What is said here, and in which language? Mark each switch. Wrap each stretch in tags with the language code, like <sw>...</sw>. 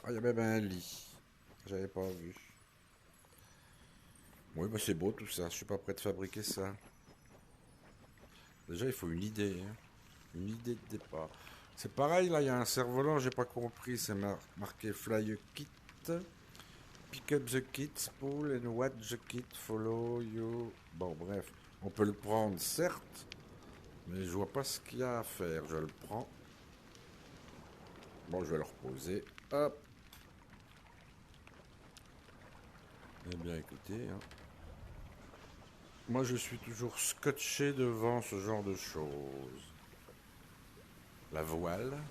<fr>Ah, il y a même un lit. J'avais pas vu. Oui, bah c'est beau tout ça. Je suis pas prêt de fabriquer ça. Déjà, il faut une idée, hein. Une idée de départ. C'est pareil, là, il y a un cerf-volant, j'ai pas compris. C'est marqué</fr> <en>Fly a Kit. Pick up the kit, spool and watch the kit follow you.</en> <fr>Bon, bref. On peut le prendre, certes. Mais je vois pas ce qu'il y a à faire. Je le prends. Bon, je vais le reposer. Hop. Eh bien, écoutez, hein. Moi, je suis toujours scotché devant ce genre de choses. La voile.</fr>